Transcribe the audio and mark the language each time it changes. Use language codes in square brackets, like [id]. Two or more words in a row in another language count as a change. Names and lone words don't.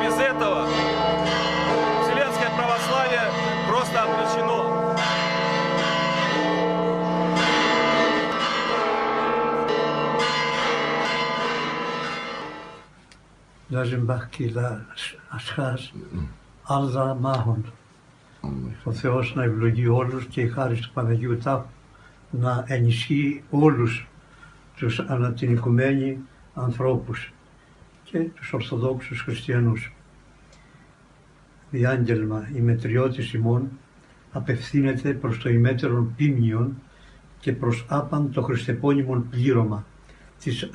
[ru] Без этого вселенское православие просто обречено. Даже Бахкила Ашхаз, Алза Μάχων. [el] Ο Θεός να ευλογεί όλους και η χάρις του Παναγίου Τάφου να ενισχύει όλους τους ανά την οικουμένη ανθρώπους και τους Ορθοδόξους Χριστιανούς. Διάγγελμα, η μετριώτης ημών απευθύνεται προς το ημέτερον ποίμνιον και προς άπαν το χριστεπώνυμον πλήρωμα της